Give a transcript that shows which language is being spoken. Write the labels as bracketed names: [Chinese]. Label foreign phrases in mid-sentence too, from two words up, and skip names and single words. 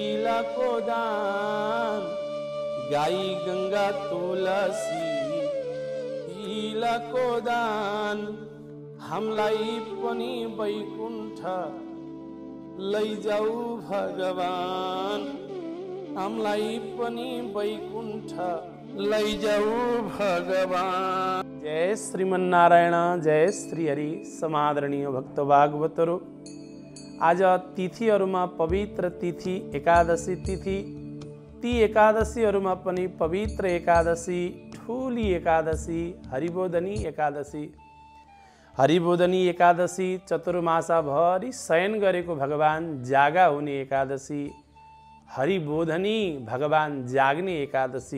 [Nepali] तिलको दान, गाई गंगा तुलसी तिलको दान, हामीलाई पनि वैकुण्ठ लैजाऊ भगवान, हामीलाई पनि वैकुण्ठ लैजाऊ भगवान। जय श्रीमन्नारायण, जय श्री हरि। समादरणीय भक्त भागवतहरू, आज तिथिहरूमा पवित्र तिथि एकादशी तिथि, ती एकादशीहरूमा पनि पवित्र एकादशी, ठूली एकादशी हरिबोधनी एकादशी। हरिबोधनी एकादशी चतुर्मासाभरि शयन गरेको भगवान जागा हुने एकादशी, हरिबोधनी भगवान जाग्ने एकादशी।